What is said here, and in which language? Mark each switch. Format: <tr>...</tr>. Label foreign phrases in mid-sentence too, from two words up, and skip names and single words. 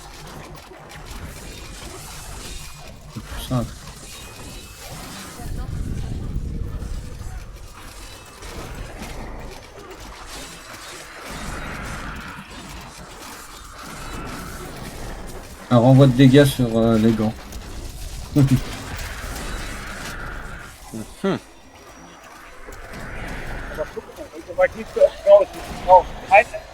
<fr>C'est plus simple. Un renvoi de dégâts sur les gants.</fr> <de>Aber guck mal, also war ich nicht so oft raus. Ich brauche keine</de>